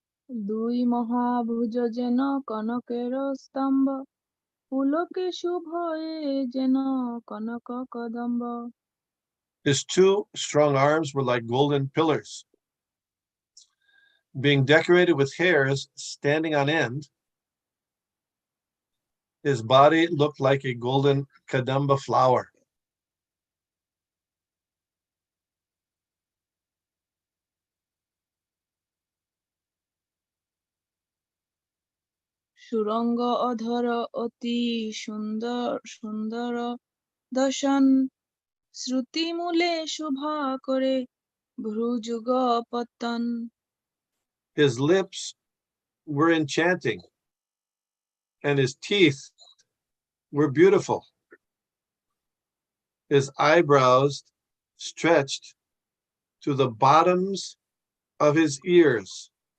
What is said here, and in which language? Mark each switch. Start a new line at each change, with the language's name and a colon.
Bangla: দুই মহাভুজ যেন কনকের স্তম্ভ পুলকে শুভয়ে যেন কনক কদম্ব
English: His two strong arms were like golden pillars. Being decorated with hairs standing on end, his body looked like a golden kadamba flower.
Bangla: সুরঙ্গ অধর অতি সুন্দর দর্শন শ্রুতিমূলে শোভা করে ভ্রুযুগ পতন
English: His lips were enchanting, and his teeth were beautiful. His eyebrows stretched to the bottoms of his ears.